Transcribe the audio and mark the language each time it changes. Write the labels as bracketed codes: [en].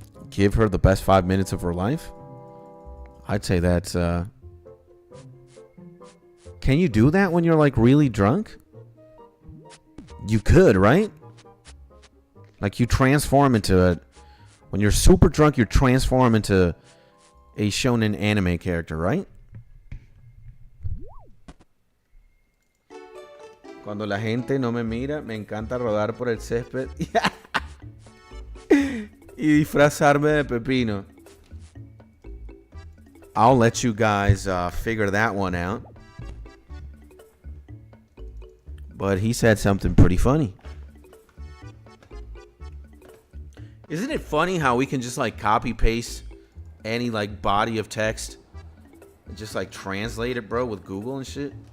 [en] Give her the best 5 minutes of her life. I'd say that's Can you do that when you're like really drunk? You could, right? Like you transform into when you're super drunk, you transform into a shonen anime character, right? [es] Cuando la gente no me mira, me encanta rodar por el césped y disfrazarme de pepino. [en] I'll let you guys figure that one out. But he said something pretty funny. Isn't it funny how we can just like copy paste any like body of text and just like translate it, bro, with Google and shit?